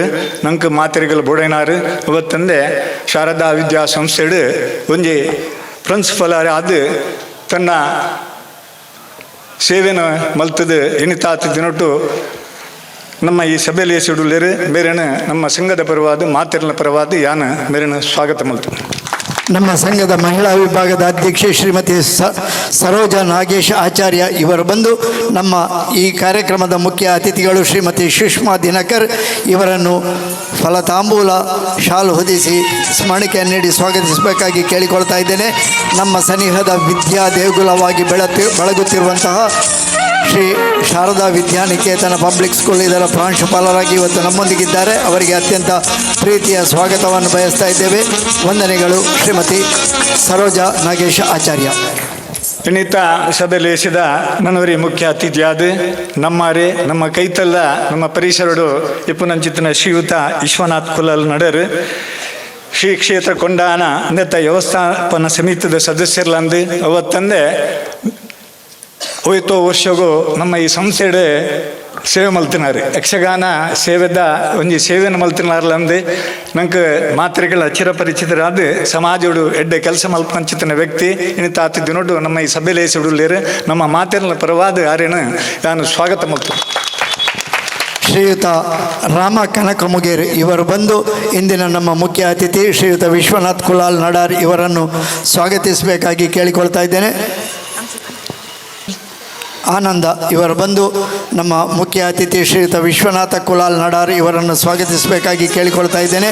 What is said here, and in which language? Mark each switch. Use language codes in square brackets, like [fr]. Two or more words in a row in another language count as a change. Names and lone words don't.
[tcy] ನಂಗೆ ಮಾತೆರೆಗಳು ಬೋಡೇನಾರು ಅವತ್ತಂದೆ ಶಾರದಾ ವಿದ್ಯಾ ಸಂಸ್ಥೆಡು ಒಂಜಿ ಪ್ರಿನ್ಸಿಪಲರಾದ ತನ್ನ ಸೇವೆನ ಮಲ್ತದು ಇನ್ನಿತಾತ ದಿನೊಟ್ಟು ನಮ್ಮ ಈ ಸಭೆಲೇಸಿಡು ಉಳ್ಳೇರು. ಬೇರೆನ ನಮ್ಮ ಸಂಘದ ಪರವಾದ ಮಾತೆರ್ನ ಪರವಾದ ಯಾನ ಮೇರೆನ ಸ್ವಾಗತ ಮಲ್ತು. [kn] ನಮ್ಮ ಸಂಘದ ಮಹಿಳಾ ವಿಭಾಗದ ಅಧ್ಯಕ್ಷೆ ಶ್ರೀಮತಿ ಸರೋಜಾ ನಾಗೇಶ್ ಆಚಾರ್ಯ ಇವರು ಬಂದು ನಮ್ಮ ಈ ಕಾರ್ಯಕ್ರಮದ ಮುಖ್ಯ ಅತಿಥಿಗಳು ಶ್ರೀಮತಿ ಸುಷ್ಮಾ ದಿನಕರ್ ಇವರನ್ನು ಫಲತಾಂಬೂಲ ಶಾಲು ಹೊದಿಸಿ ಸ್ಮರಣಿಕೆ ನೀಡಿ ಸ್ವಾಗತಿಸಬೇಕಾಗಿ ಕೇಳಿಕೊಳ್ತಾ ಇದ್ದೇನೆ. ನಮ್ಮ ಸನಿಹದ ವಿದ್ಯಾ ದೇಗುಲವಾಗಿ ಬೆಳಗುತ್ತಿರುವಂತಹ ಶ್ರೀ ಶಾರದಾ ವಿದ್ಯಾನಿಕೇತನ ಪಬ್ಲಿಕ್ ಸ್ಕೂಲ್ ಇದರ ಪ್ರಾಂಶುಪಾಲರಾಗಿ ಇವತ್ತು ನಮ್ಮೊಂದಿಗಿದ್ದಾರೆ. ಅವರಿಗೆ ಅತ್ಯಂತ ಪ್ರೀತಿಯ ಸ್ವಾಗತವನ್ನು ಬಯಸ್ತಾ ಇದ್ದೇವೆ. ವಂದನೆಗಳು ಶ್ರೀಮತಿ ಸರೋಜಾ ನಾಗೇಶ್ ಆಚಾರ್ಯ. [tcy] ಇನ್ನಿತ ಸಭೆಲೇಸಿದ ನನವರಿ ಮುಖ್ಯ ಅತಿಥಿಯಾದ ನಮ್ಮ ಕೈತಲ್ಲ ನಮ್ಮ ಪರಿಸರಡು ಇಪ್ಪುನಂಚಿತ್ತಿನ ಶ್ರೀಯುತ ವಿಶ್ವನಾಥ್ ಕುಲಾಲ್ ನಡರ್ ಶ್ರೀ ಕ್ಷೇತ್ರ ಕೊಂಡಾನ ಅಂದತ್ತ ವ್ಯವಸ್ಥಾಪನಾ ಸಮಿತಿದ ಸದಸ್ಯರ್ಲಂದು ಅವತ್ತಂದೆ ಹೋಯ್ತೋ ವರ್ಷಗೂ ನಮ್ಮ ಈ ಸಂಸ್ಥೆಡೆ ಸೇವೆ ಮಲ್ತಿನಾರು ಯಕ್ಷಗಾನ ಸೇವೆದ ಒಂಜಿ ಸೇವೆಯನ್ನು ಮಲ್ತಿನಾರ್ಲಂದು ನಂಗೆ ಮಾತ್ರೆಗಳ ಚಿರಪರಿಚಿತರಾದ ಸಮಾಜಡು ಎಡ್ಡೆ ಕೆಲಸ ಮಲ್ಪಂಚಿತನ ವ್ಯಕ್ತಿ ಇನ್ನಿತ ಆತಿದ್ದು ನಮ್ಮ ಈ ಸಭೆಯಲ್ಲಿ ಸುಡುಲೇರು ನಮ್ಮ ಮಾತಿನ ಪರವಾದ ಯಾರೇನು ನಾನು ಸ್ವಾಗತ ಮಲ್ತು. [kn] ಶ್ರೀಯುತ ರಾಮ ಕನಕಮುಗೇರ್ ಇವರು ಬಂದು ಇಂದಿನ ನಮ್ಮ ಮುಖ್ಯ ಅತಿಥಿ ಶ್ರೀಯುತ ವಿಶ್ವನಾಥ್ ಕುಲಾಲ್ ನಡಾರ್ ಇವರನ್ನು ಸ್ವಾಗತಿಸಬೇಕಾಗಿ ಕೇಳಿಕೊಳ್ತಾ ಇದ್ದೇನೆ. ಆನಂದ ಇವರು ಬಂದು ನಮ್ಮ ಮುಖ್ಯ ಅತಿಥಿ ಶ್ರೀಯುತ ವಿಶ್ವನಾಥ ಕುಲಾಲ್ ನಡಾರ್ ಇವರನ್ನು ಸ್ವಾಗತಿಸಬೇಕಾಗಿ ಕೇಳಿಕೊಳ್ತಾ ಇದ್ದೇನೆ.